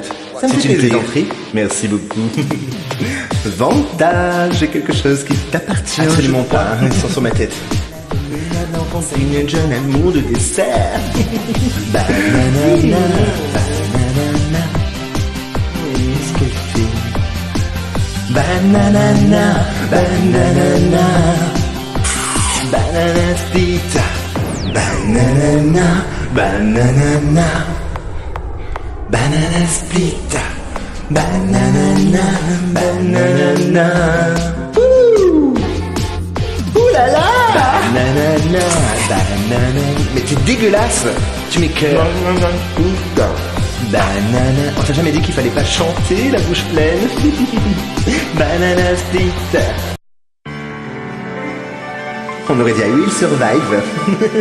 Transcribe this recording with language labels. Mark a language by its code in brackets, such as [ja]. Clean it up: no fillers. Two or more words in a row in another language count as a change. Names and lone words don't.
[fr] C'est une plaisanterie. Merci beaucoup. Vanda, j'ai quelque chose qui t'appartient. Absolument pas, ils sont sur ma tête. Maintenant quand c'est une jeune amour de dessert. [en] Banana, banana. [fr] Qu'est-ce qu'elle fait? [en] Banana, banana. Banana split. Banana, banana. Banana split. Banana, banana. [fr] Ouh! Ouh là là! [en] Banana, banana. [fr] Mais t'es dégueulasse! Tu m'écoeures. Banana. On t'a jamais dit qu'il fallait pas chanter la bouche pleine? [en] Banana split. [fr] On aurait dit I Will Survive.